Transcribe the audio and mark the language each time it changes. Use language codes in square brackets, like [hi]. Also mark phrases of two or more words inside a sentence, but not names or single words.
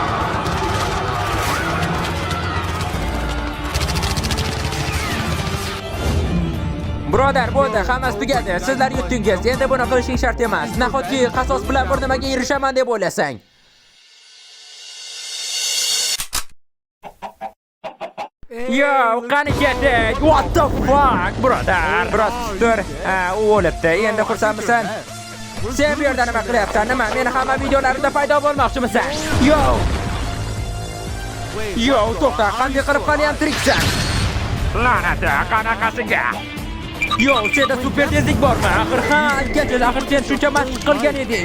[uz] Birodar, bo'ldi, hammasi tugadi. Sizlar yutdingiz. Endi buni qilishing shart emas. Nahotki qasos bilan bir nimaga erishaman deb o'ylasang. Yo, qani ketdik? [en] What the fuck, [uz] birodar? Biroz tur. U o'libdi. Endi xursandmisan? Sen bu yerda nima qilyapsan? Nima? Meni hamma videolarimda paydo bo'lmoqchimisan? Yo, to'xta, qanday qilib qani ham tiriksan? La'nati, qanaqasiga? Yo, senda super tezlik bormi? Axir sen shuncha mashq qilgan eding.